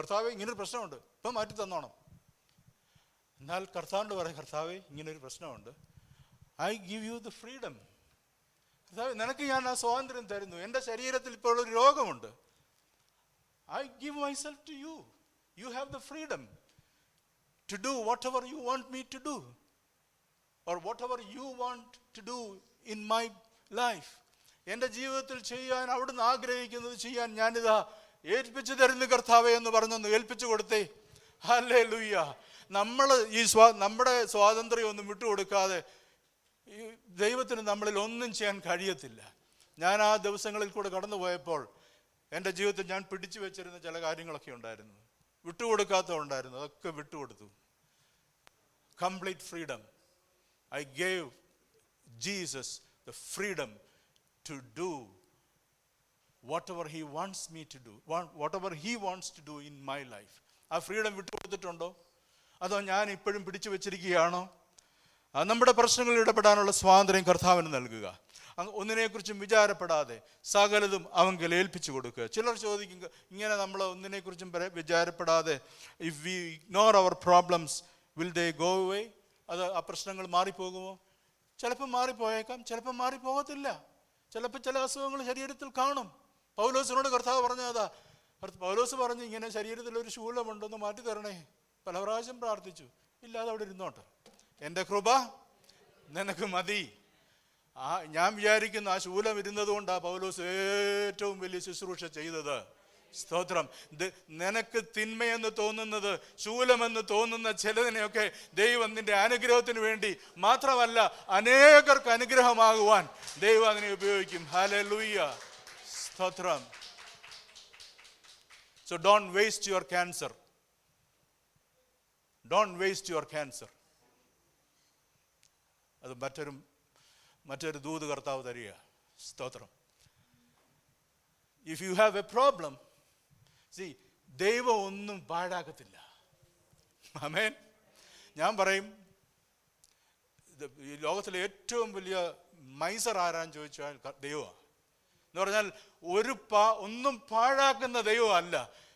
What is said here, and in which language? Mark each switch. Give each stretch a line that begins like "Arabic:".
Malayalam: കർത്താവേ, ഇങ്ങനൊരു പ്രശ്നമുണ്ട്, ഇപ്പം മാറ്റി തന്നോണം. എന്നാൽ കർത്താവിനോട് പറയും, കർത്താവേ, ഇങ്ങനൊരു പ്രശ്നമുണ്ട്,
English: I give you the freedom.
Malayalam: കർത്താവേ, നിനക്ക് ഞാൻ ആ സ്വാതന്ത്ര്യം തരുന്നു. എൻ്റെ ശരീരത്തിൽ ഇപ്പോൾ ഒരു രോഗമുണ്ട്,
English: I give myself to you. You have the freedom to do whatever you want me to do, or whatever you want to do in my life.
Malayalam: എൻ്റെ ജീവിതത്തിൽ ചെയ്യാൻ അവിടുന്ന് ആഗ്രഹിക്കുന്നത് ചെയ്യാൻ ഞാനിതാ ഏൽപ്പിച്ചു തരുന്നു കർത്താവേ എന്ന് പറഞ്ഞൊന്ന് ഏൽപ്പിച്ചു കൊടുത്തേ. ഹല്ലേലൂയ. നമ്മൾ നമ്മുടെ സ്വാതന്ത്ര്യം ഒന്നും വിട്ടുകൊടുക്കാതെ ഈ ദൈവത്തിന് നമ്മളിൽ ഒന്നും ചെയ്യാൻ കഴിയത്തില്ല. ഞാൻ ആ ദിവസങ്ങളിൽ കൂടെ കടന്നു പോയപ്പോൾ എൻ്റെ ജീവിതത്തിൽ ഞാൻ പിടിച്ചു വെച്ചിരുന്ന ചില കാര്യങ്ങളൊക്കെ ഉണ്ടായിരുന്നു, വിട്ടുകൊടുക്കാത്തതുണ്ടായിരുന്നു. അതൊക്കെ വിട്ടുകൊടുത്തു.
English: Complete freedom. I gave Jesus the freedom to do whatever he wants me to do, whatever he wants to do in my life.
Malayalam: ആ ഫ്രീഡം വിട്ടുകൊടുത്തിട്ടുണ്ടോ? അതോ ഞാൻ ഇപ്പോഴും പിടിച്ചു വെച്ചിരിക്കുകയാണോ? നമ്മുടെ പ്രശ്നങ്ങളിൽ ഇടപെടാനുള്ള സ്വാതന്ത്ര്യം കർത്താവിന് നൽകുക. ഒന്നിനെക്കുറിച്ചും വിചാരപ്പെടാതെ സകലതും അവങ്കിൽ ഏൽപ്പിച്ചു കൊടുക്കുക. ചിലർ ചോദിക്കുക, ഇങ്ങനെ നമ്മൾ ഒന്നിനെക്കുറിച്ചും വിചാരപ്പെടാതെ
English: if we ignore our problems, will they go away?
Malayalam: അത് ആ പ്രശ്നങ്ങൾ മാറിപ്പോകുമോ? ചിലപ്പോൾ മാറിപ്പോയേക്കാം, ചിലപ്പോൾ മാറിപ്പോകത്തില്ല. ചിലപ്പോൾ ചില അസുഖങ്ങൾ ശരീരത്തിൽ കാണും. പൗലോസിനോട് കർത്താവ് പറഞ്ഞതാ. പൗലോസ് പറഞ്ഞു, ഇങ്ങനെ ശരീരത്തിൽ ഒരു ശൂലമുണ്ടെന്ന് മാറ്റി തരണേ. പല പ്രാവശ്യം പ്രാർത്ഥിച്ചു. ഇല്ലാതെ അവിടെ ഇരുന്നോട്ടെ, എൻ്റെ കൃപ നിനക്ക് മതി. ഞാൻ വിചാരിക്കുന്നു ആ ശൂലം ഇരുന്നത് കൊണ്ടാണ് പൗലോസ് ഏറ്റവും വലിയ ശുശ്രൂഷ ചെയ്തത്. സ്തോത്രം. നിനക്ക് തിന്മയെന്ന് തോന്നുന്നത്, ശൂലമെന്ന് തോന്നുന്ന ചിലതിനെയൊക്കെ ദൈവം നിന്റെ അനുഗ്രഹത്തിന് വേണ്ടി മാത്രമല്ല, അനേകർക്ക് അനുഗ്രഹമാകുവാൻ ദൈവം അതിനെ ഉപയോഗിക്കും. ഹല്ലേലൂയ, സ്തോത്രം.
English: So don't waste your cancer. Don't waste your cancer.
Malayalam: അത് മറ്റൊരു ദൂത് കർത്താവ് തരിക. സ്തോത്രം.
English: If you have a problem, see,
Malayalam: ദൈവം ഒന്നും പാഴാക്കത്തില്ല. ആമേൻ. ഞാൻ പറയും, ഈ ലോകത്തിലെ ഏറ്റവും വലിയ മൈസർ ആരാന്ന് ചോദിച്ചാൽ ദൈവമാണ്. എന്ന് പറഞ്ഞാൽ ഒന്നും പാഴാക്കുന്ന ദൈവമല്ല.